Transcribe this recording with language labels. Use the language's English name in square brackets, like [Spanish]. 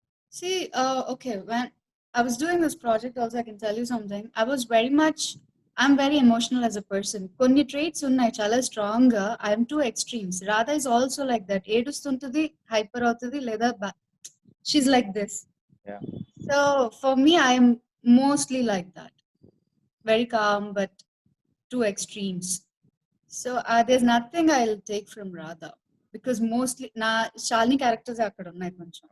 [English] See, okay, when I was doing this project also, I can tell you something. I'm very emotional as a person. [Telugu] కొన్ని traits ఉన్నాయి చాలా strong గా. [English] I'm two extremes. Radha is also like that. [Telugu] ఏడుస్తుంటుంది, hyper అవుతుంది, లేదా [English] she's like this. Yeah. So for me, I'm mostly like that. Very calm, but two extremes. So there's nothing I'll take from Radha. Because mostly, [Telugu] నా Shalini characters అక్కడ ఉన్నాయి కొంచెం.